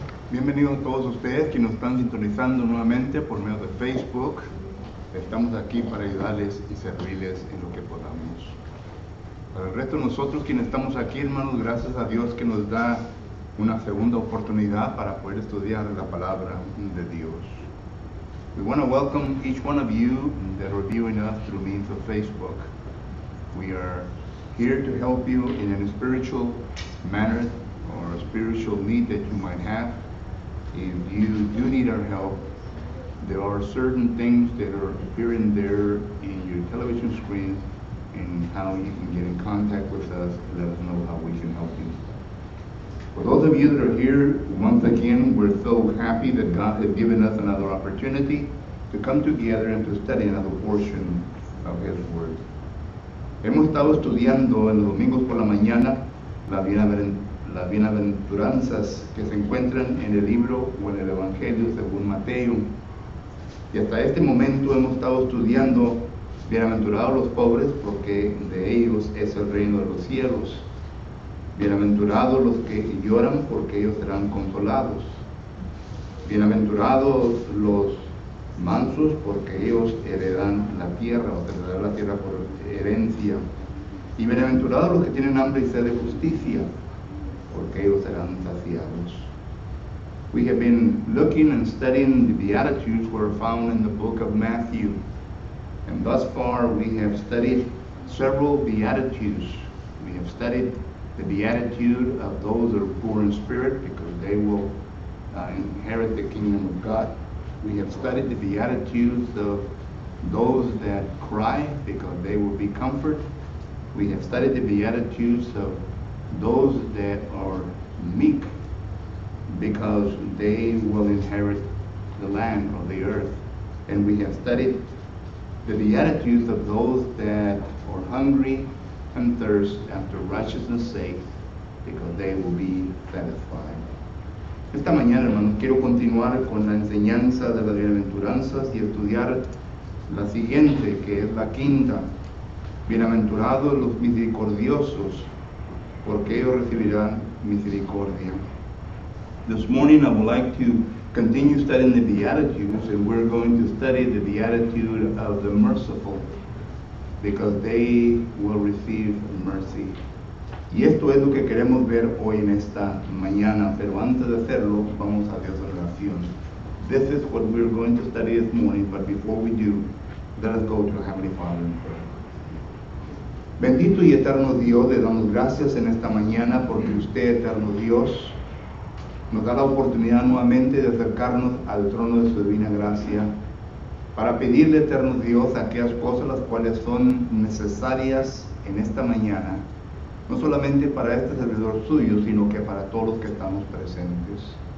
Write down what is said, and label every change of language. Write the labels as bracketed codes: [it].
[es] Bienvenidos a todos ustedes que nos están sintonizando nuevamente por medio de Facebook. Estamos aquí para ayudarles y servirles en lo que podamos. Para el resto de nosotros quienes estamos aquí, hermanos, gracias a Dios que nos da una segunda oportunidad para poder estudiar la palabra de Dios. [en] We want to welcome each one of you that are viewing us through means of Facebook. We are here to help you in a spiritual manner or a spiritual need that you might have. If you do need our help, there are certain things that are appearing there in your television screen and how you can get in contact with us and let us know how we can help you. For those of you that are here, once again, we're so happy that God has given us another opportunity to come together and to study another portion of His Word. [es] Hemos estado estudiando en los domingos por la mañana las bienaventuranzas que se encuentran en el libro o en el Evangelio según Mateo. Y hasta este momento hemos estado estudiando: bienaventurados los pobres, porque de ellos es el reino de los cielos. Bienaventurados los que lloran, porque ellos serán consolados. Bienaventurados los mansos, porque ellos heredan la tierra, o se heredará la tierra por herencia. Y bienaventurados los que tienen hambre y sed de justicia, porque ellos serán saciados. [en] We have been looking and studying the Beatitudes were found in the book of Matthew. And thus far we have studied several Beatitudes. We have studied the Beatitude of those that are poor in spirit, because they will inherit the kingdom of God. We have studied the Beatitudes of those that cry, because they will be comforted. We have studied the Beatitudes of those that are meek, because they will inherit the land or the earth. And we have studied the Beatitudes of those that are hungry and thirst after righteousness' sake, because they will be satisfied. [es] Esta mañana, hermanos, quiero continuar con la enseñanza de las bienaventuranzas y estudiar la siguiente, que es la quinta. Bienaventurados los misericordiosos, porque ellos recibirán misericordia. [en] This morning I would like to continue studying the Beatitudes, and we're going to study the Beatitude of the merciful, because they will receive mercy. [es] Y esto es lo que queremos ver hoy en esta mañana, pero antes de hacerlo, vamos a Dios en oración. [en] This is what we're going to study this morning, but before we do, let us go to Heavenly Father in prayer. [es] Bendito y eterno Dios, le damos gracias en esta mañana porque usted, eterno Dios, nos da la oportunidad nuevamente de acercarnos al trono de su divina gracia para pedirle, eterno Dios, aquellas cosas las cuales son necesarias en esta mañana, no solamente para este servidor suyo, sino que para todos los que estamos presentes.